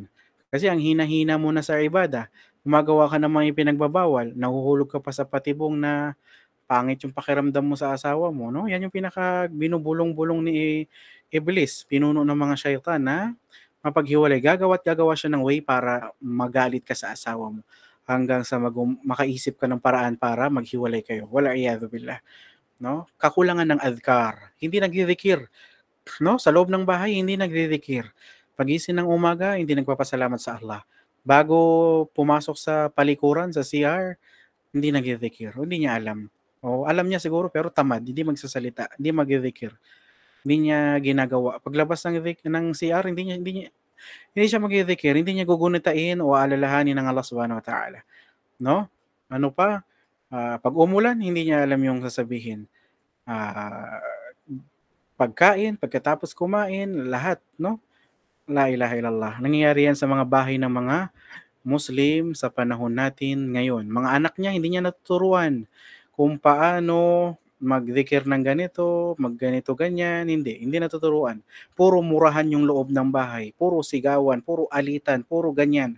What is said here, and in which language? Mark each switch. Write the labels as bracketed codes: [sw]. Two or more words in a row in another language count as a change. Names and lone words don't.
[tl] Kasi ang hina-hina mo na sa ibada, gumagawa ka ng mga ipinagbabawal, nahuhulog ka pa sa patibong na pangit yung pakiramdam mo sa asawa mo, no? Yan yung binubulong-bulong ni Iblis, pinuno ng mga syaitan na mapaghiwalay. Gagawa't gagawa siya ng way para magalit ka sa asawa mo hanggang sa makaisip ka ng paraan para maghiwalay kayo. [ar] والعياذ بالله, [tl] no? Kakulangan ng adhkar, hindi nagdidikir, no? Sa loob ng bahay hindi nagdidikir. Pagising ng umaga hindi nagpapasalamat sa Allah. Bago pumasok sa palikuran sa CR, hindi nagdidikir, hindi niya alam. O alam niya siguro pero tamad, hindi magsasalita, hindi magdidikir, hindi niya ginagawa. Paglabas ng CR hindi siya magdidikir, hindi niya gugunitain o aalalahanin ng Allah [ar] سبحانه وتعالى, [tl] no? Ano pa, 'pag umulan hindi niya alam yung sasabihin. Ah, Pagkain, pagkatapos kumain, lahat, no? [ar] لا إله إلا الله. [tl] Nangyayari yan sa mga bahay ng mga Muslim sa panahon natin ngayon. Mga anak niya hindi niya natuturuan kung paano magdikir ng ganito, magganito ganyan, hindi natuturuan. Puro murahan yung loob ng bahay, puro sigawan, puro alitan, puro ganyan.